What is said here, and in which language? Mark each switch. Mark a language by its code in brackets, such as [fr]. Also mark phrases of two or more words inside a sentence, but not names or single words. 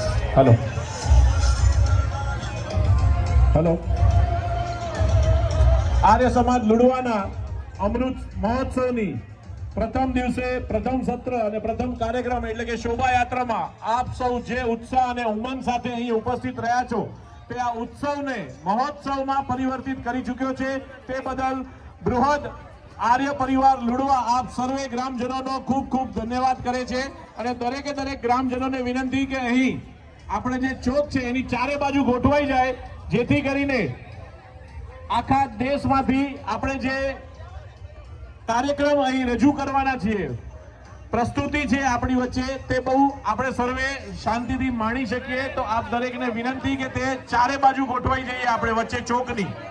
[en] hello hello [gu] આર્ય સમાજ લુડવાના અમૃત મહોત્સવની પ્રથમ દિવસે પ્રથમ સત્ર અને પ્રથમ કાર્યક્રમ એટલે કે શોભાયાત્રામાં આપ સૌ જે ઉત્સાહ અને ઉમંગ સાથે અહીં ઉપસ્થિત રહ્યા છો તે આ ઉત્સવને મહોત્સવમાં પરિવર્તિત કરી ચૂક્યો છે તે બદલ બૃહદ આર્ય પરિવાર લુડવા આપ સર્વે ગ્રામજનોનો ખૂબ ખૂબ ધન્યવાદ કરે છે અને દરેકે દરેક ગ્રામજનોને વિનંતી કે અહીં આપણે જે ચોક છે એની ચારે બાજુ ગોઠવાઈ જાય જેથી કરીને આખા દેશમાંથી આપણે જે કાર્યક્રમ અહીં રજૂ કરવાના છીએ પ્રસ્તુતિ છે આપણી વચ્ચે તે બહુ આપણે સર્વે શાંતિથી માણી શકીએ તો આપ દરેકને વિનંતી કે તે ચારે બાજુ ગોઠવાઈ જઈએ આપણે વચ્ચે ચોકની